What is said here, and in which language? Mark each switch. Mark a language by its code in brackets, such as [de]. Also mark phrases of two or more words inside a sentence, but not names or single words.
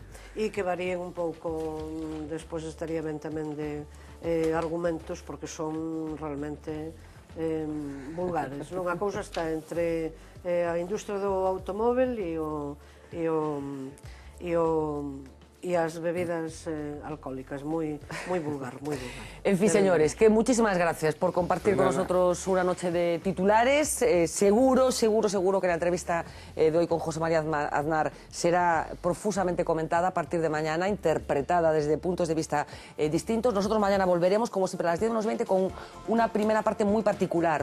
[gl] E que varíen un pouco, despois estaría ben tamén de argumentos, porque son realmente vulgares. Non? A cousa está entre a industria do automóvel e as bebidas alcohólicas, moi vulgar, moi vulgar. [es] En fin, señores, que muchísimas gracias por compartir con nosotros una noche de titulares. Seguro que la entrevista de hoy con José María Aznar será profusamente comentada a partir de mañana, interpretada desde puntos de vista distintos. Nosotros mañana volveremos, como siempre, a las 10:20 con una primera parte muy particular.